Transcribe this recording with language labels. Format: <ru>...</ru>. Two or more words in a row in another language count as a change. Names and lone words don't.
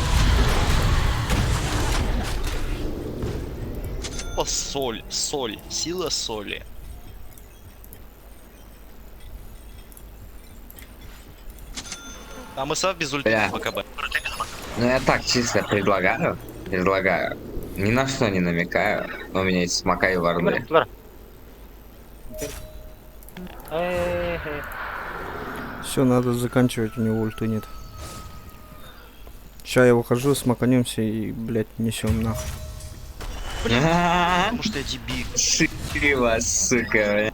<ru>О, соль, сила соли. А мы сам без ульты Бля. БКБ. Ну я так чисто предлагаю. Ни на что не намекаю. Но у меня есть смока и Kim варды.</ru> <tr>öyle kutular? Hey.</tr> <ru>Все, надо заканчивать, у него ульты нет. Сейчас я выхожу, смаканемся и, блядь, несем нахуй. Потому что я дебил. Шили вас, сука.</ru>